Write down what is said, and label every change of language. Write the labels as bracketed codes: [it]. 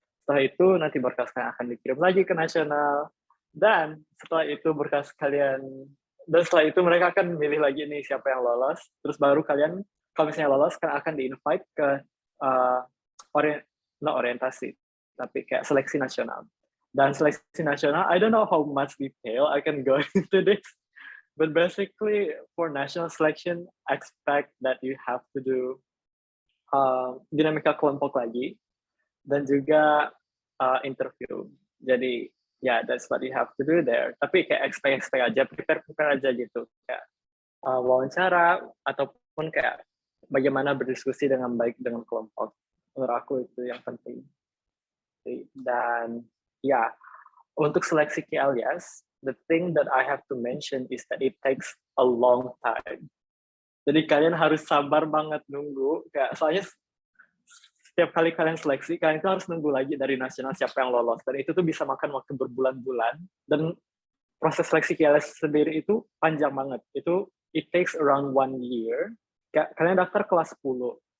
[id] Setelah itu nanti berkas kalian akan dikirim lagi ke nasional, dan setelah itu berkas kalian, dan setelah itu mereka akan milih lagi nih siapa yang lolos, terus baru kalian, kalau misalnya lolos, kalian akan di-invite ke uh, orientasi, tapi kayak seleksi nasional. Dan seleksi nasional, [en] I don't know how much detail I can go into this, but basically for national selection, expect that you have to do [id] dinamika kelompok lagi dan juga [en] interview. Jadi that's what you have to do there. [id] Tapi kayak expect aja, prepare aja gitu. Kayak wawancara ataupun kayak bagaimana berdiskusi dengan baik dengan kelompok. Menurut aku itu yang penting. Dan untuk seleksi [en] KLIAS, the thing that I have to mention is that it takes a long time. [id] Jadi kalian harus sabar banget nunggu. Kayak soalnya setiap kali kalian seleksi, kalian itu harus nunggu lagi dari nasional siapa yang lolos. Dan itu tuh bisa makan waktu berbulan-bulan. Dan proses seleksi KLIAS sendiri itu panjang banget. [en] It takes around 1 year. [id] Kalian daftar kelas 10.